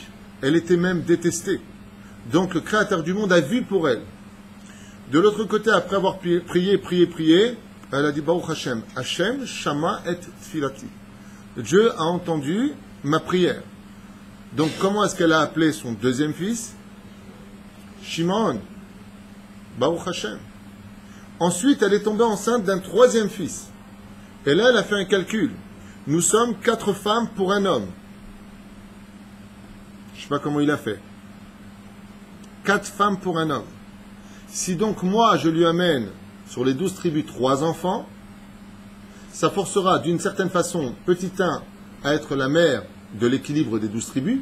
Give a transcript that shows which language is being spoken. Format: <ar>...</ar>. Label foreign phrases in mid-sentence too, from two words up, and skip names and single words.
<fr>Elle était même détestée. Donc le Créateur du monde a vu pour elle. De l'autre côté, après avoir prié, elle a dit</fr> <he>ברוך השם, השם שמע את תפילתי.</he> <fr>Dieu a entendu ma prière. Donc comment est-ce qu'elle a appelé son deuxième fils?</fr> <he>Shimon. ברוך השם.</he> <fr>Ensuite, elle est tombée enceinte d'un troisième fils. Et là, elle a fait un calcul. Nous sommes 4 femmes pour un homme. Je ne sais pas comment il a fait. 4 femmes pour un homme. Si donc moi, je lui amène sur les 12 tribus 3 enfants, ça forcera d'une certaine façon petit 1 à être la mère de l'équilibre des 12 tribus.</fr>